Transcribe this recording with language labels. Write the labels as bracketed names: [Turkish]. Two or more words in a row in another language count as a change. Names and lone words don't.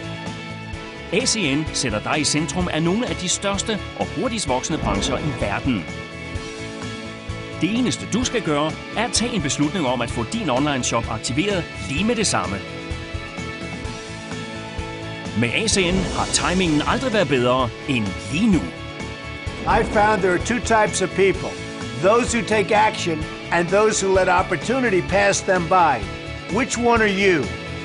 [Danish] ACN sætter dig i centrum af nogle af de største og hurtigst voksende brancher i verden. Det eneste du skal gøre, er at tage en beslutning om at få din online shop aktiveret lige med det samme. Med ACN har timingen aldrig været bedre end lige nu. [English] I found there are two types of people. Those who take action and those who let opportunity pass them by. Which one are you?